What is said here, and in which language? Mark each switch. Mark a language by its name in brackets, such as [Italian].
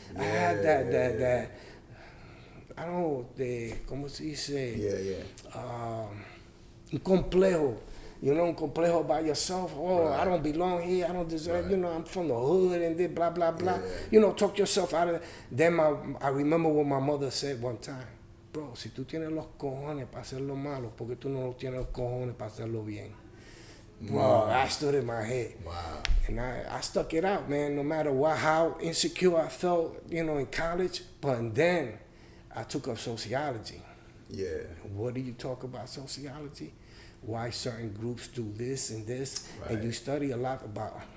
[English] I had that I don't know, [Spanish] ¿cómo se dice? Un complejo, un complejo [English] by yourself. I don't belong here, I don't deserve, I'm from the hood and then blah, blah, blah. Talk yourself out of it. Then I remember what my mother said one time. [Spanish] Bro, si tú tienes los cojones para hacer lo malo, ¿por qué tú no tienes los cojones para hacerlo bien? [English] Bro, I stood in my head. Wow. And I stuck it out, man, no matter how insecure I felt, in college. But then I took up sociology. What do you talk about sociology? Why certain groups do this and this, and you study a lot about